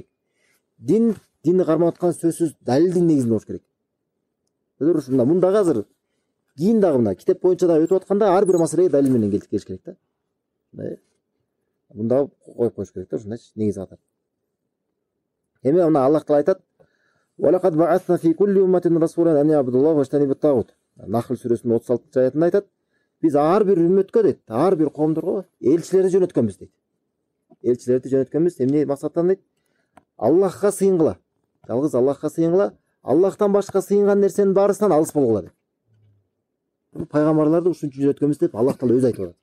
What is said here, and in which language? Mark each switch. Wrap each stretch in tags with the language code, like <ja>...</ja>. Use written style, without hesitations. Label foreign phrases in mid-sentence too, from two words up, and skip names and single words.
<ky>Динди кармап аткан сөзсүз далилдин негизинде болуш керек. Ушунда мындагы азыр кийин дагы мына китеп боюнча да өтүп атканда ар бир маселеге далил менен келиш керек да. Мында коюп коюш керек да, ушундайчы негизи катар. Эми мына Аллах Таала айтат:</ky> <ar>"ولقد بعثنا في كل أمة رسولا أن يعبدوا الله واجتنبوا الطاغوت."</ar> <ky>Нахл сүрөсүнүн 36-аятында айтат: "Биз ар бир үммөткө дейт, ар бир коомдорго элчилерди жөнөткөнбүз" дейт. Элчилерди жөнөткөнбүз эмне максаттан дейт? Аллахка сыйынгыла. Жалгыз Аллахка сыйынгыла. Аллахтан башка сыйынган нерсенин баарысынан алыс болгула дейт. Пайгамбарларды ушун үчүн жөнөткөнбүз деп Аллах Таала өзү айтып атат.</ky>